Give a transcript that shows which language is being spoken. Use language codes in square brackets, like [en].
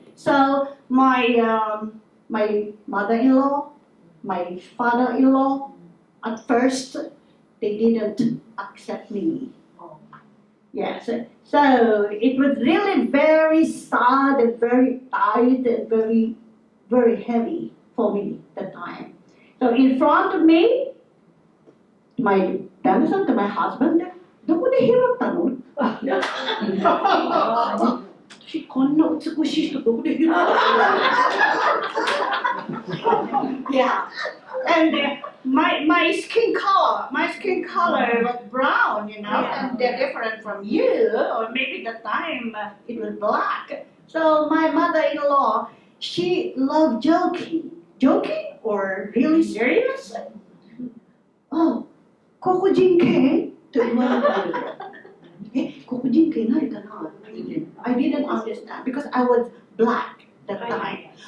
[en] So, my mother-in-law, my father-in-law, at first, they didn't accept me. Yes. So it was really very sad and very tight and very, very heavy for me that time. So in front of me, my dad-san and my husband, [ja] どこで拾ったの? 私こんな美しい人どこで拾ったの? [en] Yeah. And my skin color was brown, you know, and they're different from you, or maybe the time it was black. So my mother-in-law, she loved joking or really serious. [ja] Oh, 黒人系と言われたんですよ。黒人系何かな? [en] I didn't understand because I was black that time.